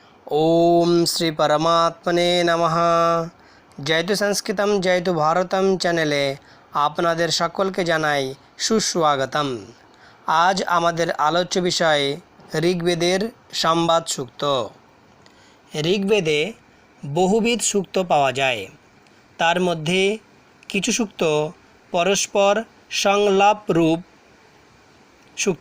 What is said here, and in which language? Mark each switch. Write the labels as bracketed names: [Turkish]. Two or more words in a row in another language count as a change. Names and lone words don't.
[Sanskrit] ओम श्री परमात्मने नमः। जयतु संस्कृतम जयतु भारतम [Bangla] চ্যানেলে আপনাদের সকলকে জানাই সুস্বাগতম। আজ আমাদের আলোচ্য বিষয় ঋগ্বেদের সংবাদ সূক্ত। ঋগ্বেদে বহুবিধ সূক্ত পাওয়া যায়। তার মধ্যে কিছু সূক্ত পরস্পর সংলাপ রূপ সূক্ত।